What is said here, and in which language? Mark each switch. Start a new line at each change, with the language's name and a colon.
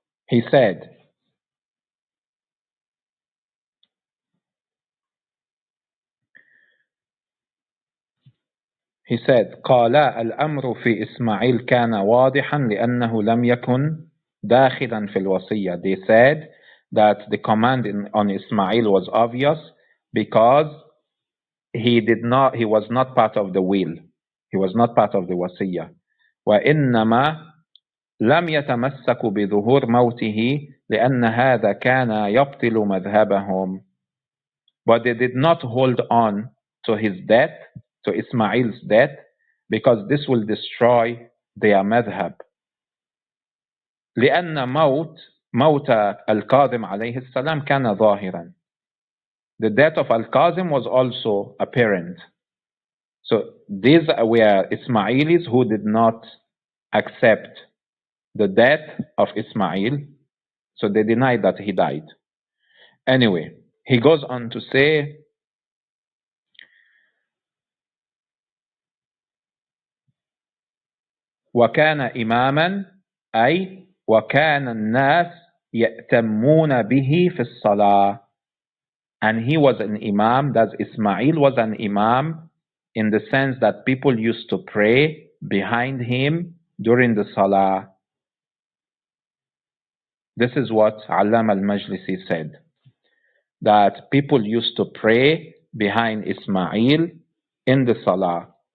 English: He said,
Arabic: قال الأمر في إسماعيل كان واضحا لأنه لم يكن داخلا في الوصية.
English: They said that the command on Ismail was obvious because he was not part of the will. He was not part of the wasiyah.
Arabic: وإنما لم يتمسكوا بظهور موته لأن هذا كان يبطل مذهبهم.
English: But they did not hold on to his death, to Ismail's death, because this will destroy their madhab.
Arabic: لأن موت الكاظم عليه السلام كان ظاهرا.
English: The death of Al-Kazem was also apparent. So these were Ismailis who did not accept the death of Ismail, so they denied that he died. Anyway, he goes on to say,
Arabic: وكان إماما أي وكان الناس يأتمون به في الصلاة.
English: And he was an imam, that Ismail was an imam in the sense that people used to pray behind him during the salah. This is what Allama al-Majlisi said, that people used to pray behind Ismail in the salah.